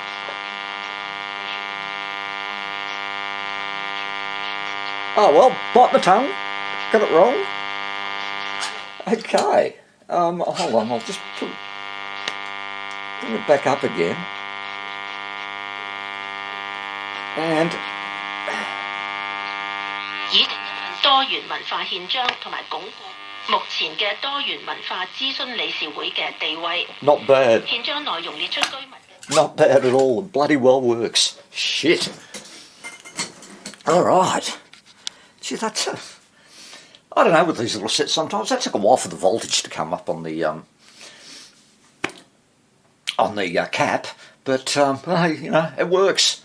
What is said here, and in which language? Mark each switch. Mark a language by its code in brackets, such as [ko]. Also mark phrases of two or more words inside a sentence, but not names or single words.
[en] Oh well, bite my tongue. Got it wrong. Okay. Hold on, I'll just bring it back up again. And [yue] 已多元文化憲章同埋鞏固目前嘅多元文化諮詢理事會嘅地位。 [en] not bad. [yue] 憲章內容列出居民。 [en] Not bad at all. It bloody well works. Shit. Alright. Gee, that's I don't know with these little sets sometimes. That took a while for the voltage to come up on the cap. But, hey, you know, it works.